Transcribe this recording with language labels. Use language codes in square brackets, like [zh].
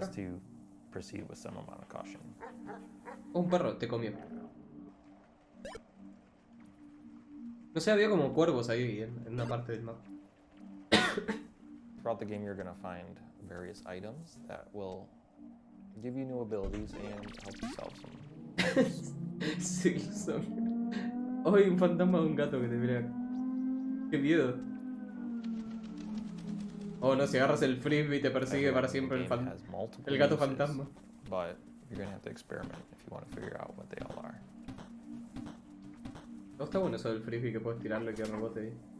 [en] Best to proceed with some amount of caution. [es] Un perro te comió. No sé, había como cuervos ahí en una parte del mapa. [en] Throughout the game, you're going to find various items that will give you new abilities and help you solve some. [es] Sí, son. Hoy un fantasma de un gato que te mira. Qué miedo. Oh no, si agarras el frisbee te persigue para siempre el gato fantasma. [en] But you're going to have to experiment if you want to figure out what they all are. [es] No está bueno eso del frisbee que puedes tirarlo y que rebote ahí.